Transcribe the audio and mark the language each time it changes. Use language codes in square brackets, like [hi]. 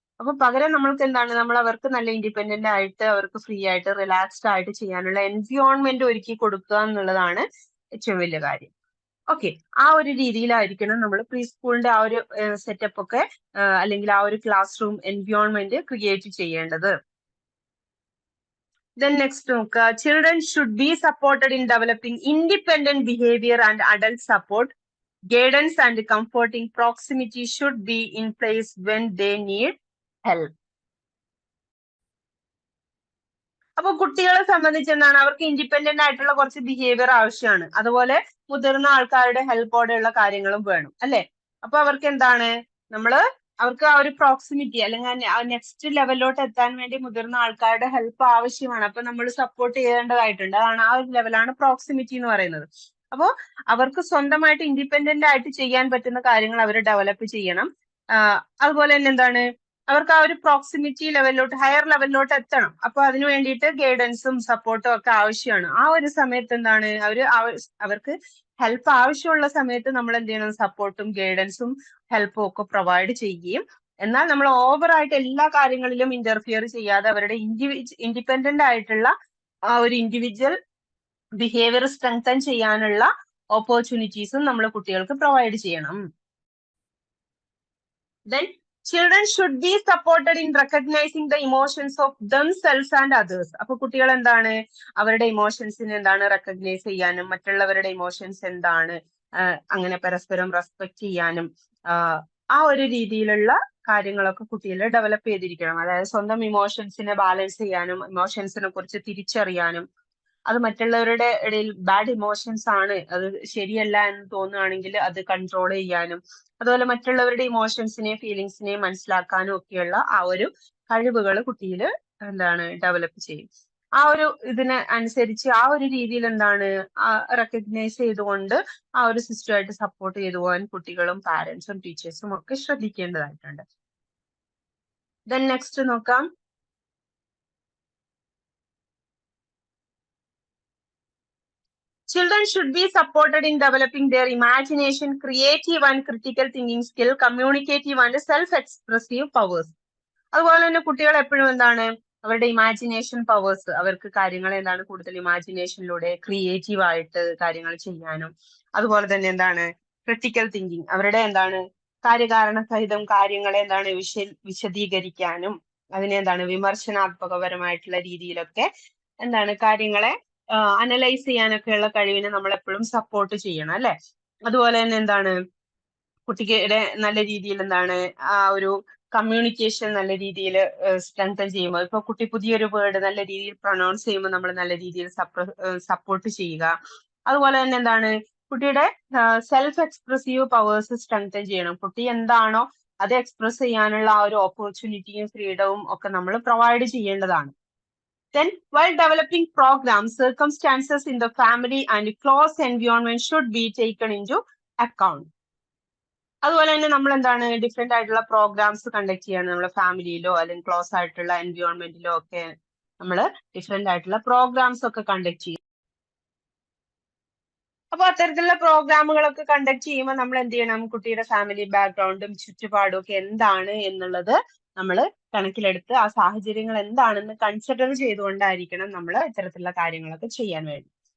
[ml] അപ്പൊ പകരം നമ്മൾക്ക് എന്താണ്, നമ്മൾ അവർക്ക് നല്ല ഇൻഡിപെൻഡന്റ് ആയിട്ട് അവർക്ക് ഫ്രീ ആയിട്ട് റിലാക്സ്ഡ് ആയിട്ട് ചെയ്യാനുള്ള എൻവയോൺമെന്റ് ഒരുക്കി കൊടുക്കുക എന്നുള്ളതാണ് ഏറ്റവും വലിയ കാര്യം. ഓക്കെ, ആ ഒരു രീതിയിലായിരിക്കണം നമ്മൾ പ്രീ സ്കൂളിന്റെ ആ ഒരു സെറ്റപ്പ് ഒക്കെ അല്ലെങ്കിൽ ആ ഒരു ക്ലാസ് റൂം എൻവയോൺമെന്റ് ക്രിയേറ്റ് ചെയ്യേണ്ടത്. [en] Then next, children should be supported in developing independent behavior, and adult support, guidance and comforting proximity should be in place when they need help. [ml] അപ്പൊ കുട്ടികളെ സംബന്ധിച്ച് എന്താണ്, അവർക്ക് ഇൻഡിപെൻഡന്റ് ആയിട്ടുള്ള കുറച്ച് ബിഹേവിയർ ആവശ്യമാണ്. അതുപോലെ മുതിർന്ന ആൾക്കാരുടെ ഹെൽപ്പോടെയുള്ള കാര്യങ്ങളും വേണം അല്ലെ. അപ്പൊ അവർക്ക് എന്താണ്, അവർക്ക് ആ ഒരു പ്രോക്സിമിറ്റി അല്ലെങ്കിൽ നെക്സ്റ്റ് ലെവലിലോട്ട് എത്താൻ വേണ്ടി മുതിർന്ന ആൾക്കാരുടെ ഹെൽപ്പ് ആവശ്യമാണ്. അപ്പൊ നമ്മൾ സപ്പോർട്ട് ചെയ്യേണ്ടതായിട്ടുണ്ട്. അതാണ് ആ ഒരു ലെവലാണ് പ്രോക്സിമിറ്റി എന്ന് പറയുന്നത്. അപ്പോൾ അവർക്ക് സ്വന്തമായിട്ട് ഇൻഡിപെൻഡന്റ് ആയിട്ട് ചെയ്യാൻ പറ്റുന്ന കാര്യങ്ങൾ അവർ ഡെവലപ്പ് ചെയ്യണം. അതുപോലെ തന്നെ എന്താണ്, അവർക്ക് ആ ഒരു പ്രോക്സിമിറ്റി ലെവലിലോട്ട്, ഹയർ ലെവലിലോട്ട് എത്തണം. അപ്പൊ അതിനു വേണ്ടിയിട്ട് ഗൈഡൻസും സപ്പോർട്ടും ഒക്കെ ആവശ്യമാണ്. ആ ഒരു സമയത്ത് എന്താണ്, അവർക്ക് ഹെൽപ്പ് ആവശ്യമുള്ള സമയത്ത് നമ്മൾ എന്ത് ചെയ്യണം, സപ്പോർട്ടും ഗൈഡൻസും ഹെൽപ്പും ഒക്കെ പ്രൊവൈഡ് ചെയ്യുകയും, എന്നാൽ നമ്മൾ ഓവറായിട്ട് എല്ലാ കാര്യങ്ങളിലും ഇന്റർഫിയർ ചെയ്യാതെ അവരുടെ ഇൻഡിപെൻഡന്റ് ആയിട്ടുള്ള ആ ഒരു ഇൻഡിവിജ്വൽ ബിഹേവിയർ സ്ട്രെങ്തൻ ചെയ്യാനുള്ള ഓപ്പർച്യൂണിറ്റീസും നമ്മൾ കുട്ടികൾക്ക് പ്രൊവൈഡ് ചെയ്യണം. [en] Then children should be supported in recognizing the emotions of themselves and others. [ml] അപ്പൊ കുട്ടികൾ എന്താണ്, അവരുടെ ഇമോഷൻസിനെ എന്താണ് റെക്കഗ്നൈസ് ചെയ്യാനും മറ്റുള്ളവരുടെ ഇമോഷൻസ് എന്താണ് അങ്ങനെ പരസ്പരം റെസ്പെക്ട് ചെയ്യാനും ആ ഒരു രീതിയിലുള്ള കാര്യങ്ങളൊക്കെ കുട്ടികൾ ഡെവലപ്പ് ചെയ്തിരിക്കണം. അതായത് സ്വന്തം ഇമോഷൻസിനെ ബാലൻസ് ചെയ്യാനും ഇമോഷൻസിനെ കുറിച്ച് തിരിച്ചറിയാനും, അത് മറ്റുള്ളവരുടെ ഇടയിൽ ബാഡ് ഇമോഷൻസ് ആണ്, അത് ശരിയല്ല എന്ന് തോന്നുകയാണെങ്കിൽ അത് കൺട്രോൾ ചെയ്യാനും, അതുപോലെ മറ്റുള്ളവരുടെ ഇമോഷൻസിനെയും ഫീലിങ്സിനെയും മനസ്സിലാക്കാനും ഒക്കെയുള്ള ആ ഒരു കഴിവുകൾ കുട്ടിയിൽ എന്താണ് ഡെവലപ്പ് ചെയ്യും. ആ ഒരു ഇതിന് അനുസരിച്ച് ആ ഒരു രീതിയിൽ എന്താണ് റെക്കഗ്നൈസ് ചെയ്തുകൊണ്ട് ആ ഒരു സിസ്റ്റമായിട്ട് സപ്പോർട്ട് ചെയ്തു പോകാൻ കുട്ടികളും പാരന്റ്സും ടീച്ചേഴ്സും ഒക്കെ ശ്രദ്ധിക്കേണ്ടതായിട്ടുണ്ട്. ദെൻ നെക്സ്റ്റ് നോക്കാം, [en] Children should be supported in developing their imagination, creative and critical thinking skill, communicative and self-expressive powers. [ml] അതുപോലെ തന്നെ കുട്ടികൾ എപ്പോഴും എന്താണ് അവരുടെ ഇമാജിനേഷൻ പവേഴ്സ്, അവർക്ക് കാര്യങ്ങൾ എന്താണ് കൂടുതൽ ഇമാജിനേഷനിലൂടെ ക്രിയേറ്റീവ് ആയിട്ട് കാര്യങ്ങൾ ചെയ്യാനും, അതുപോലെ തന്നെ എന്താണ് ക്രിട്ടിക്കൽ തിങ്കിങ്, അവരുടെ എന്താണ് കാര്യകാരണ സഹിതം കാര്യങ്ങളെ എന്താണ് വിശദീകരിക്കാനും അതിനെ എന്താണ് വിമർശനാത്മകപരമായിട്ടുള്ള രീതിയിലൊക്കെ എന്താണ് കാര്യങ്ങളെ അനലൈസ് ചെയ്യാനൊക്കെയുള്ള കഴിവിനെ നമ്മൾ എപ്പോഴും സപ്പോർട്ട് ചെയ്യണം അല്ലെ. അതുപോലെ തന്നെ എന്താണ് കുട്ടിയുടെ നല്ല രീതിയിൽ എന്താണ് ആ ഒരു കമ്മ്യൂണിക്കേഷൻ നല്ല രീതിയിൽ സ്ട്രെങ്തൻ ചെയ്യുമ്പോൾ, ഇപ്പൊ കുട്ടി പുതിയൊരു വേർഡ് നല്ല രീതിയിൽ പ്രൊനൗൺസ് ചെയ്യുമ്പോൾ നമ്മൾ നല്ല രീതിയിൽ സപ്പോർട്ട് ചെയ്യുക. അതുപോലെ തന്നെ എന്താണ് കുട്ടിയുടെ സെൽഫ് എക്സ്പ്രസീവ് പവേഴ്സ് സ്ട്രെങ്തൻ ചെയ്യണം. കുട്ടി എന്താണോ അത് എക്സ്പ്രസ് ചെയ്യാനുള്ള ആ ഒരു ഓപ്പർച്യൂണിറ്റിയും ഫ്രീഡവും ഒക്കെ നമ്മൾ പ്രൊവൈഡ് ചെയ്യേണ്ടതാണ്. [en] Then, while developing programs, circumstances in the family and close environment should be taken into account. [ml] അതുപോലെ തന്നെ നമ്മൾ എന്താണ് ഡിഫറെന്റ് ആയിട്ടുള്ള പ്രോഗ്രാംസ് കണ്ടക്ട് ചെയ്യണം. നമ്മുടെ ഫാമിലിയിലോ അല്ലെങ്കിൽ ക്ലോസ് ആയിട്ടുള്ള എൻവയോൺമെന്റിലോ ഒക്കെ നമ്മൾ ഡിഫറെന്റ് ആയിട്ടുള്ള പ്രോഗ്രാംസ് ഒക്കെ കണ്ടക്ട് ചെയ്യും. അപ്പൊ അത്തരത്തിലുള്ള പ്രോഗ്രാമുകളൊക്കെ കണ്ടക്ട് ചെയ്യുമ്പോൾ നമ്മൾ എന്ത് ചെയ്യണം, കുട്ടിയുടെ ഫാമിലി ബാക്ക്ഗ്രൗണ്ടും ചുറ്റുപാടും ഒക്കെ എന്താണ് എന്നുള്ളത് നമ്മൾ കണക്കിലെടുത്ത് ആ സാഹചര്യങ്ങൾ എന്താണെന്ന് കൺസിഡർ ചെയ്തുകൊണ്ടായിരിക്കണം നമ്മൾ ഇത്തരത്തിലുള്ള കാര്യങ്ങളൊക്കെ ചെയ്യാൻ വേണ്ടി.